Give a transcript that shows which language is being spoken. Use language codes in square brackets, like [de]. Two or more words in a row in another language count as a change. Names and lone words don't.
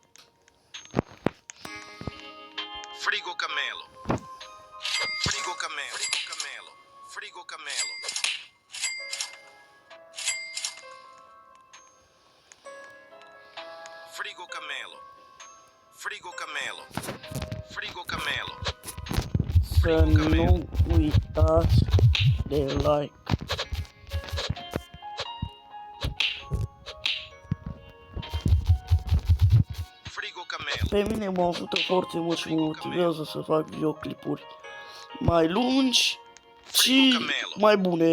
[ro] Frigo Camelo. Frigo Camelo. Frigo Camelo. Frigo Camelo. Frigo Camelo. Frigo Camelo. Frigo Camelo. Să nu uitați de like. Frigo Camelo. Pe mine mă ajută foarte mult și mă motivează să fac videoclipuri mai lungi și mai bune.